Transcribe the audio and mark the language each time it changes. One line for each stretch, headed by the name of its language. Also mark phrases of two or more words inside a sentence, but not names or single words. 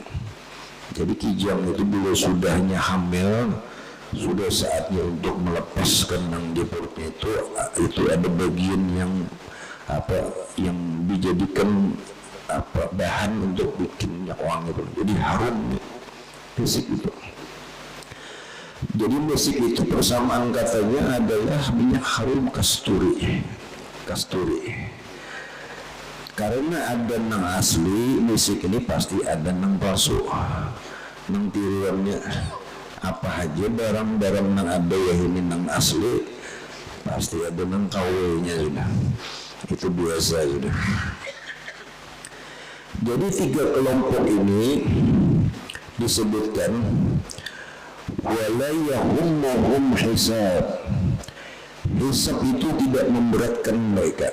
Indonesian: Jadi kijang itu bila sudahnya hamil, sudah saatnya untuk melepaskan yang di perutnya itu ada bagian yang dijadikan bahan untuk bikin minyak wangi itu. Jadi harum misik itu. Jadi misik itu persamaan katanya adalah minyak harum kasturi.
Banjar: Karena ada nang asli, misik ini pasti ada nang palsu. Nang tiruannya apa aja barang-barang nang ada ya ini nang asli, pasti ada nang KW-nya sudah. Itu biasa sudah.
Indonesian: Jadi 3 kelompok ini disebutkan
Arabic: ولا يهمهم حساب.
Indonesian: Hisab itu tidak memberatkan mereka.